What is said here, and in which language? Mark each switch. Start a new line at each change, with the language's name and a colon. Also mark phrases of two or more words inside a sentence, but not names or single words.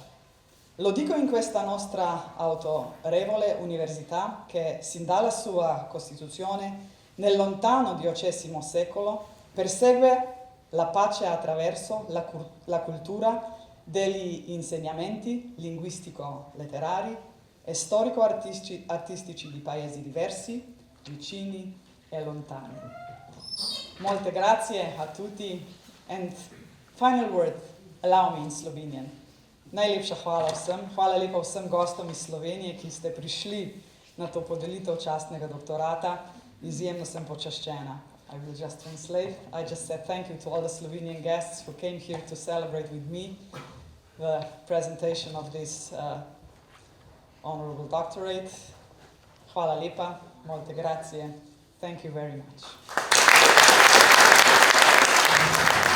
Italian: Lo dico in questa nostra autorevole università che sin dalla sua costituzione nel lontano XVIII secolo persegue la pace attraverso la cultura degli insegnamenti linguistico-letterari e storico-artistici di paesi diversi, vicini e lontani. Molte grazie a tutti.
English: And final word, allow me in Slovenian.
Slovenian: Najlepša hvala vsem, hvala lepa vsem gostom iz Slovenije, ki ste prišli na to podelitev častnega doktorata. Izjemno sem počaščena.
English: I will just translate. I just said thank you to all the Slovenian guests who came here to celebrate with me the presentation of this honorable doctorate.
Slovenian: Hvala lepa,
Italian: molte grazie.
English: Thank you very much.